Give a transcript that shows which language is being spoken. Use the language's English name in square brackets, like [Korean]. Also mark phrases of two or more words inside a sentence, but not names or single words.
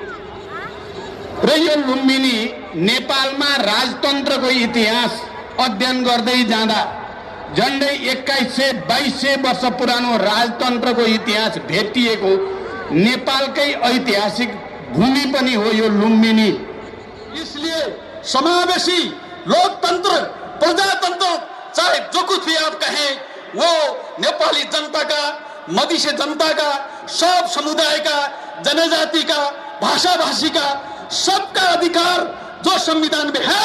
[Nepali] र यो लुम्बिनी नेपालमा राजतन्त्रको इतिहास अध्ययन गर्दै जाँदा झन्डै 2100-2200 वर्ष पुरानो राजतन्त्रको इतिहास भेटिएको नेपालकै ऐतिहासिक भूमि पनि हो यो लुम्बिनी। [Hindi] इसलिए समावेशी लोकतंत्र, प्रजातंत्र, चाहे जो कुछ भी आप कहें, वो नेपाली जनता का, मधेसी जनता का, सब समुदाय का, जनजाति का, भाषा भाषी का, सबका अधिकार जो संविधान में है।